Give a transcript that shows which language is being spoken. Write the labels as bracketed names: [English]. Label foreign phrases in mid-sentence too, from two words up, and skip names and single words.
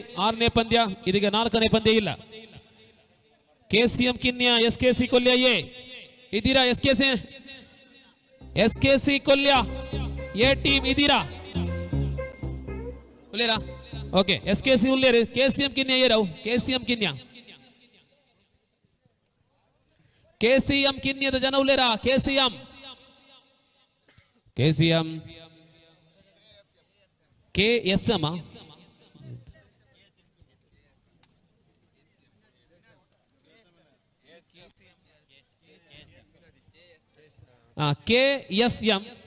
[Kannada] ಆರನೇ ಪಂದ್ಯ, ಇದೀಗ ನಾಲ್ಕನೇ ಪಂದ್ಯ ಇಲ್ಲ. ಕೆಸಿಎಂ ಕಿನ್ಯ ಎಸ್ಕೆಸಿ ಕೊಲ್ಲಿಯ ಎ ಇದ್ದೀರಾ? [Tulu] SKC ಕೊಲ್ಯ ಎ ಟೀಮ್ ಇದೀರಾ ಉಲ್ಲೇರಾ ಓಕೆ SKC ಉಲ್ಲೇರಿ KCM ಕಿನ್ಯ ಏರವು KCM ಕಿನ್ಯ KCM ಕಿನ್ಯದ ಜನ ಉಲ್ಲೇರಾ KCM KSM KSM